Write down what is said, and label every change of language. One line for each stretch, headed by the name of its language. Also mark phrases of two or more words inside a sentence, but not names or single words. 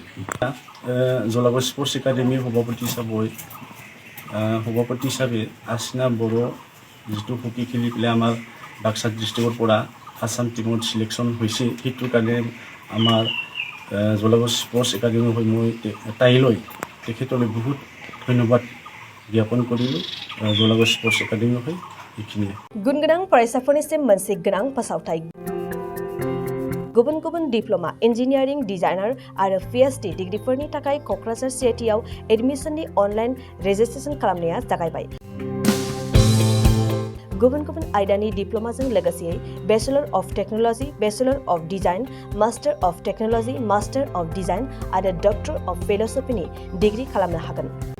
Assamese: জলাগাঁও স্পৰ্টছ একাডেমিৰ সভাপতি হিচাপে আচিনা বড়ো যিটো হকী খেলি পেলাই আমাৰ বাক্সা ডিস্ট্রিক্টৰ পৰা আসাম টিমত সিলেকশ্যন হৈছে, সেইটোৰ কাৰণে আমাৰ জলাগাঁও স্পৰ্টছ একাডেমি হৈ মই তেখেতলৈ বহুত ধন্যবাদ জ্ঞাপন কৰিলোঁ। জলাগাঁও স্পৰ্টছ একাডেমি হৈ এইখিনিয়ে।
Bodo: गुन गोनां फरायसाफोरनिसिम मोनसे गोनां फोसावथाय। गुबुन गुबुन डिप्लोमा, इन्जिनियारिं, डिजाइनार आरो PhD डिग्रीफोरनि थाखाय क'क्राझार CITआव एडमिशननि
English: online registration
Bodo: खालामनाया जागायबाय। गुबुन गुबुन आयदानि डिप्ल'माजों लोगोसेयै
English: bachelor of technology, bachelor of design, master of technology, master of design
Bodo: आरो
English: doctor of philosophy
Bodo: डिग्री खालामनो हागोन।